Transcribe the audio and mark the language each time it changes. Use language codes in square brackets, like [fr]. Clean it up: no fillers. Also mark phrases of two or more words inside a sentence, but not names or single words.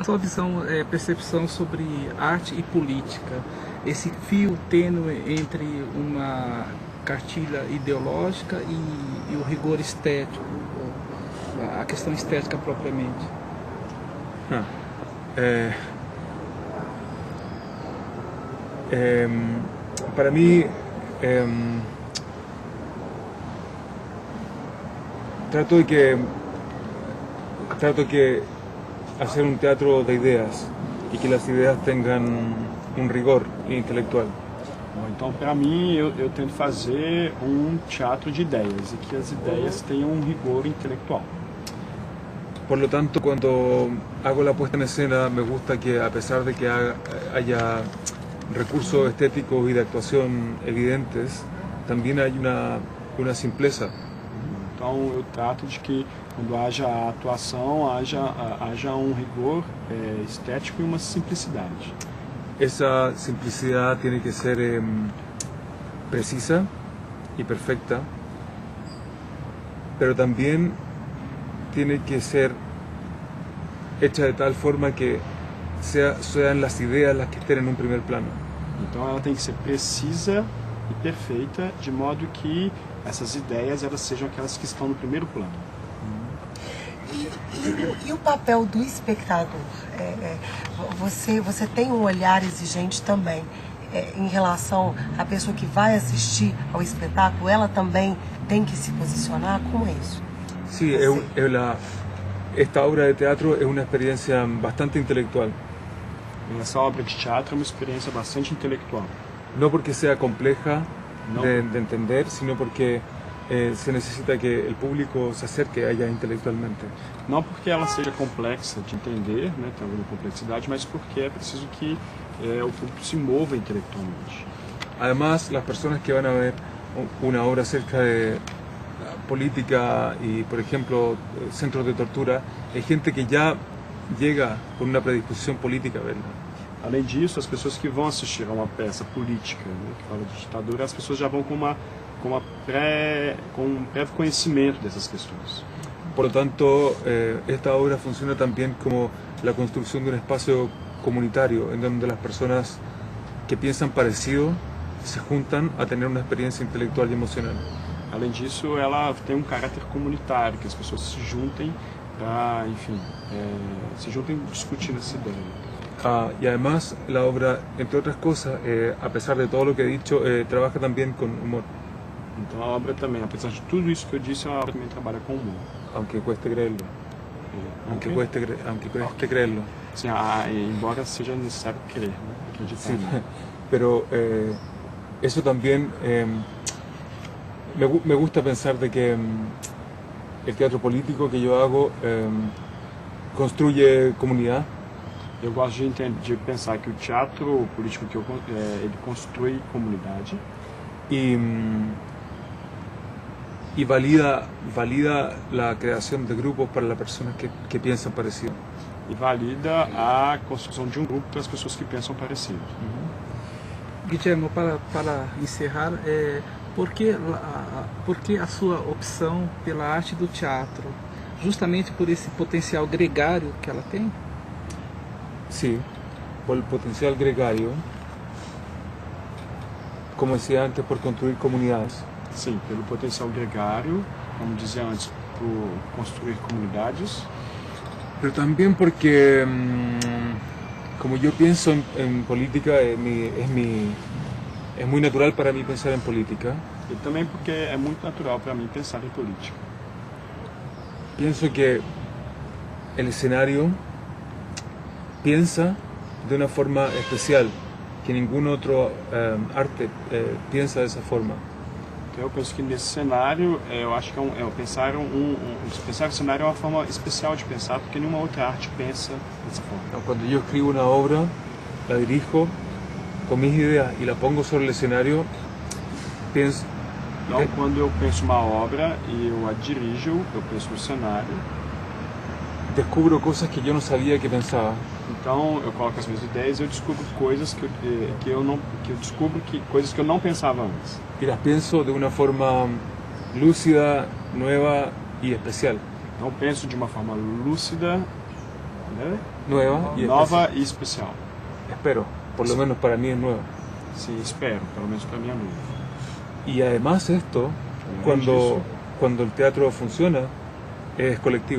[pt] A sua visão, percepção sobre arte e política, esse fio tênue entre uma cartilha ideológica e o rigor estético, a questão estética propriamente. [es] Para mí, trato de que hacer un teatro de ideas y que las ideas tengan un rigor intelectual. [pt] Bom, então, para mim, eu tento fazer um teatro de ideias e que as ideias tenham um rigor intelectual. [es] Por lo tanto, cuando hago la puesta en escena, me gusta que a pesar de que haya recursos estéticos y de actuación evidentes, también hay una simpleza. [pt] Então, eu trato de que quando haja a atuação, haja um rigor estético e uma simplicidade. [es] Esa simplicidad tiene que ser precisa y perfecta, pero también tiene que ser hecha de tal forma que sean las ideas las que estén en un primer plano. [pt] Então ela tem que ser precisa e perfeita, de modo que essas ideias elas sejam aquelas que estão no primeiro plano. E o papel do espectador? Você tem um olhar exigente também em relação à pessoa que vai assistir ao espetáculo? Ela também tem que se posicionar? Como é isso? [es] Sí, esta obra de teatro es una experiencia bastante intelectual. [pt] Essa obra de teatro é uma experiência bastante intelectual. [es] No porque sea compleja de entender, sino porque se necesita que el público se acerque a ella intelectualmente. [pt] Não porque ela seja complexa de entender, né, tem alguma complexidade, mas porque é preciso que o público se mova intelectualmente. [es] Además, las personas que van a ver una obra acerca de política y, por ejemplo, centros de tortura, hay gente que ya llega con una predisposición política a verla. [pt] Além disso, as pessoas que vão assistir a uma peça política, né, que fala de ditadura, as pessoas já vão com um prévio conhecimento dessas questões. [es] Por lo tanto, esta obra funciona también como la construcción de un espacio comunitario en donde las personas que piensan parecido se juntan a tener una experiencia intelectual y emocional. [pt] Além disso, ela tem um caráter comunitário, que as pessoas se juntem para, enfim, se juntem discutindo essa ideia. [es] Y además la obra, entre otras cosas, a pesar de todo lo que he dicho, trabaja también con humor. [pt] Então a obra também, apesar de tudo isso que eu disse, a obra também trabalha com humor. [es] Aunque cueste creerlo. Aunque cueste creerlo. [pt] Sim, embora seja necessário crer, né? Acreditar. [es] Sí, pero eso también me gusta pensar de que el teatro político que yo hago construye comunidad. [pt] Eu gosto de pensar que o teatro político que ele constrói comunidade [es] y valida la creación de grupos para las personas que piensan parecido. [pt] E valida a construção de um grupo para as pessoas que pensam parecido. Guillermo, para encerrar, por que a sua opção pela arte do teatro? Justamente por esse potencial gregário que ela tem? [es] Sí, por el potencial gregario, como decía antes, por construir comunidades. [pt] Sim, pelo potencial gregário, como dizia antes, por construir comunidades. [es] Pero también porque, como yo pienso en política, es muy natural para mí pensar en política. [pt] E também porque é muito natural para mim pensar em política. [es] Pienso que el escenario piensa de una forma especial, que ningún otro arte piensa de esa forma. [pt] Então eu penso que nesse cenário, eu acho que pensar o cenário é uma forma especial de pensar, porque nenhuma outra arte pensa dessa forma. [es] Cuando yo escribo una obra, la dirijo con mis ideas y la pongo sobre el escenario, pienso... [pt] Então, quando eu penso uma obra e eu a dirijo, eu penso no cenário. [es] Descubro cosas que yo no sabía que pensaba. [pt] Então, eu coloco as minhas ideias e eu descubro coisas coisas que eu não pensava antes. [es] Y las pienso de una forma lúcida, nueva y especial. [pt] Então, penso de uma forma lúcida, né? [es] nueva y [pt] nova e especial. [es] espero, por lo menos para mí es nueva. [pt] Sim, espero, pelo menos para mim é novo. [es] Y además esto, cuando el teatro funciona, es colectivo.